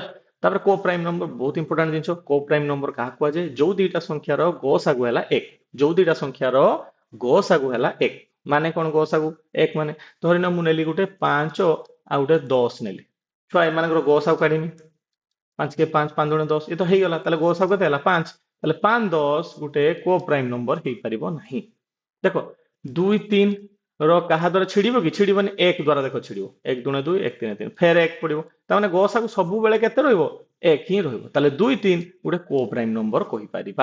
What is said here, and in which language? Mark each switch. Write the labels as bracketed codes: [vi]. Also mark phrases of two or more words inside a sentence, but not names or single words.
[or] ତାପରେ [en] co prime number [or] ବହୁତ ଇମ୍ପୋର୍ଟାଣ୍ଟ ଜିନିଷ। [en] co prime number [or] କାହା କୁହାଯାଏ? ଯୋଉ ଦିଟା ସଂଖ୍ୟାର ଗସାଗୁ ହେଲା 1, ଯୋଉ ଦିଟା ସଂଖ୍ୟାର ଗସାଗୁ ହେଲା 1 ମାନେ କଣ? ଗସାଗୁ 1 ମାନେ ଧରିନ ମୁଁ ନେଲି ଗୋଟେ 5 ଆଉ ଗୋଟେ 10 ନେଲି, ଛୁଆ ଏମାନଙ୍କର ଗସାଗୁ କାଢିମି। [hi] 5 के 5 5 दुणे 10 ये तो [or] ହେଇଗଲା। ତାହେଲେ ଗସାଗୁ କେତେ ହେଲା? 5। ତାହେଲେ 5 10 ଗୋଟେ [en] co prime number [or] ହେଇପାରିବ ନାହିଁ। ଦେଖ 2 3 ର କାହା ଦ୍ୱାରା ଛିଡିବ କି? ଛିଡିବନି। 1 ଦ୍ୱାରା ଦେଖ ଛିଡିବ। 1 ଦୁणे 2 1 3 3 ଫେର 1 ପଡିବ। ତାମାନେ ଗସାଗୁ ସବୁବେଳେ କେତେ ରହିବ? 1 ହିଁ ରହିବ। ତାହେଲେ 2 3 ଗୋଟେ [en] co prime number [or] କହିପାରିବା।